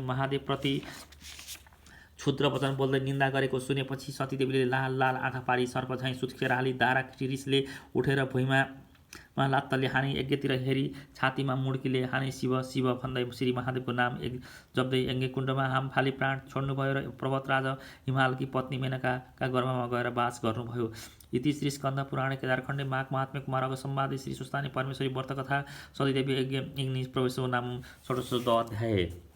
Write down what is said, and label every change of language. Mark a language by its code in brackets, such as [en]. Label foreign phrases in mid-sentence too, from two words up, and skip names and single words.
[ne] महादेव प्रति क्षुद्र वचन बोल्दै निन्दा गरेको सुनेपछि सतीदेवीले लाल लाल आँखा पारी सर्प झैँ सुत्केर हाली दारा रिसले उठेर भुइँमा लात्तले हानी यज्ञतिर हेरी छातीमा मुड्कीले हानी शिव शिव भन्दै श्री महादेवको नाम जप्दै यज्ञकुण्डमा हाम फाली प्राण छोड्नुभयो र पर्वतराज हिमालकी पत्नी मेनकाका गर्भमा गएर वास गर्नुभयो। [sa] इति श्री स्कन्द पुराणे केदारखण्डे माघ महात्म्य कुमारक संवादे श्री सुस्तानी परमेश्वरी व्रतकथा सतीदेवी यज्ञ प्रवेशो नाम षोडशोऽध्याय अध्याय।